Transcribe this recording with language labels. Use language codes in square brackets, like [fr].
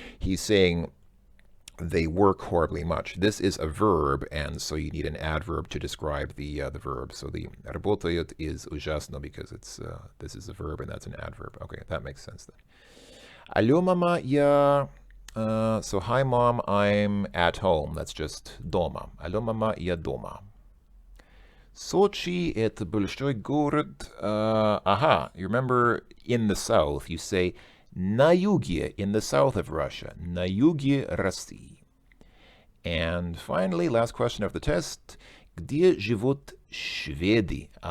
[en] He's saying they work horribly much. This is a verb, and so you need an adverb to describe the verb. So the работает is ужасно because this is a verb and that's an adverb. Okay, that makes sense then. [ru] Алло, мама, я. [en] So hi mom, I'm at home. That's just дома. [ru] Алло, мама, я дома. Sochi — это большой город. [en] You remember in the south, you say [ru] на юге, [en] in the south of Russia. [ru] На юге России. [en] And finally, last question of the test. [ru] Где живут шведы?